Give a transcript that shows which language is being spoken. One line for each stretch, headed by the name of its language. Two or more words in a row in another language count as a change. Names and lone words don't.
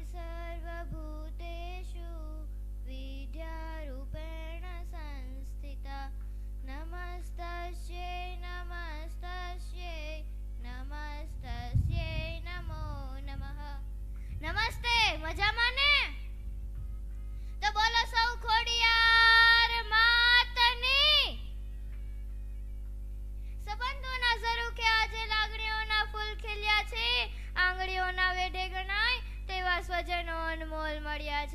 Sanskrit: सर्वभूतेषु विद्यारूपेण संस्थिता नमस्तस्यै नमस्तस्यै नमस्तस्यै नमो नमः.
Gujarati: नमस्ते, મજામાં ને? તો બોલો સૌ ખોડિયાર માતની. સંબંધોના ઝરૂખે આજે લાગણીઓના ફૂલ ખીલ્યા છે, આંગળીઓના વેઢે ગણાય તેવા સ્વજનો અનમોલ મળ્યા છે.